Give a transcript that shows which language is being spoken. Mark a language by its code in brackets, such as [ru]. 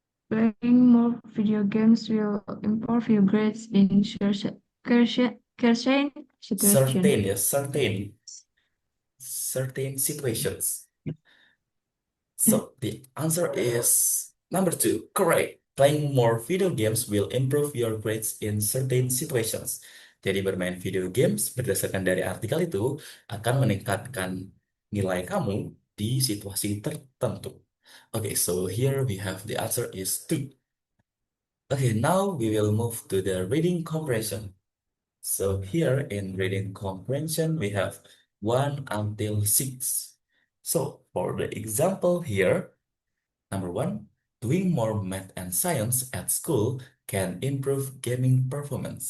[en] playing more video games will improve your grades in certain situation. Certain, yes, certain situations. So the answer is number two, correct. Playing more video games will improve your grades in certain situations. [id] Jadi bermain video games berdasarkan dari artikel itu akan meningkatkan nilai kamu di situasi tertentu. [en] Okay, so here we have the answer is two. Okay, now we will move to the reading comprehension. So here in reading comprehension, we have 1 until 6. So for the example here, number one, doing more math and science at school can improve gaming performance.